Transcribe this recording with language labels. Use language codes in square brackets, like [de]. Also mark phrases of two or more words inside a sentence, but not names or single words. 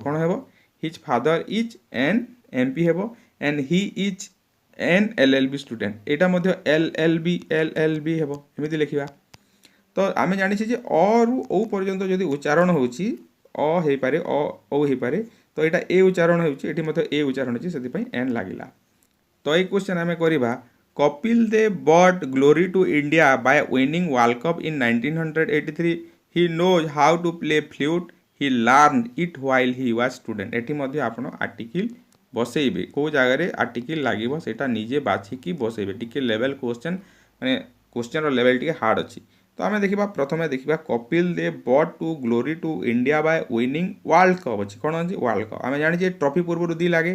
[or] କ'ଣ ହେବ, [en] his father is an MP ହେବ and he is an LLB student। [or] ଏଇଟା ମଧ୍ୟ LLB ହେବ, ଏମିତି ଲେଖିବା। ତ ଆମେ ଜାଣିଛେ ଯେ ଅରୁ ଓ ପର୍ଯ୍ୟନ୍ତ ଯଦି ଉଚ୍ଚାରଣ ହେଉଛି, ଅ ହେଇପାରେ, ଓ ହେଇପାରେ। ତ ଏଇଟା ଏ ଉଚ୍ଚାରଣ ହେଉଛି, ଏଠି ମଧ୍ୟ ଏ ଉଚ୍ଚାରଣ ଅଛି, ସେଥିପାଇଁ ଏନ୍ ଲାଗିଲା। ତ ଏଇ କ୍ୱେଶ୍ଚନ୍ ଆମେ କରିବା। [en] Kapil Dev brought glory to India by winning World Cup in 1983. He knows how to play flute. He learned it while he was student. [or] ଏଠି ମଧ୍ୟ ଆପଣ ଆର୍ଟିକିଲ୍ ବସେଇବେ। କେଉଁ ଜାଗାରେ ଆର୍ଟିକିଲ୍ ଲାଗିବ ସେଇଟା ନିଜେ ବାଛିକି ବସେଇବେ। ଟିକେ [en] level question, [or] ମାନେ କ୍ୱେଶ୍ଚନ୍ର ଲେଭେଲ୍ ଟିକେ ହାର୍ଡ଼ ଅଛି। ତ ଆମେ ଦେଖିବା, ପ୍ରଥମେ ଦେଖିବା [en] Kapil Dev but to glory to India by winning World Cup ଅଛି। [or] କ'ଣ ଅଛି, ୱାର୍ଲଡ କପ୍। ଆମେ ଜାଣିଛେ ଟ୍ରଫି ପୂର୍ବରୁ ଦି ଲାଗେ।